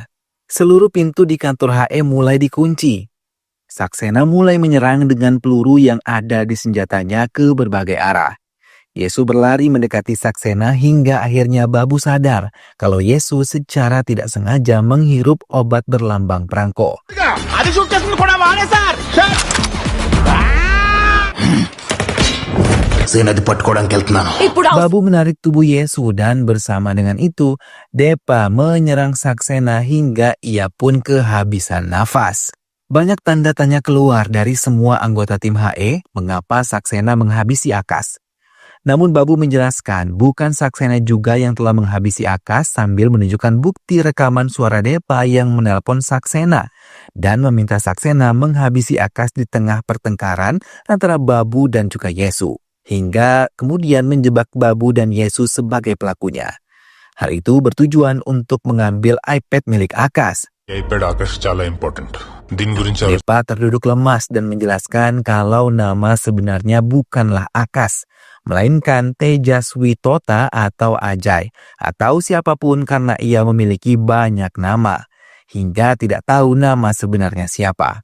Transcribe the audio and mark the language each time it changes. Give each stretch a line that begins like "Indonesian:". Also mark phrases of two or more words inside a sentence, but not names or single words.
Indonesian: Seluruh pintu di kantor HE mulai dikunci. Saksena mulai menyerang dengan peluru yang ada di senjatanya ke berbagai arah. Yesus berlari mendekati Saksena hingga akhirnya Babu sadar kalau Yesus secara tidak sengaja menghirup obat berlambang perangko.
Telugu: సేనది పట్టుకోవడానికి వెళ్తున్నాను.
Indonesian: Babu menarik tubuh Yesus dan bersama dengan itu Depa menyerang Saksena hingga ia pun kehabisan nafas. Banyak tanda tanya keluar dari semua anggota tim HE mengapa Saksena menghabisi Akas. Namun Babu menjelaskan bukan Saksena juga yang telah menghabisi Akas sambil menunjukkan bukti rekaman suara Depa yang menelpon Saksena dan meminta Saksena menghabisi Akas di tengah pertengkaran antara Babu dan juga Yesus. Hingga kemudian menjebak Babu dan Yesus sebagai pelakunya. Hal itu bertujuan untuk mengambil iPad milik Akas.
Telugu: iPad Akash చాలా ఇంపార్టెంట్. దీని గురించి
Indonesian: Depa terduduk lemas dan menjelaskan kalau nama sebenarnya bukanlah Akas, melainkan Tejaswitota atau Ajay, atau siapapun karena ia memiliki banyak nama, hingga tidak tahu nama sebenarnya siapa.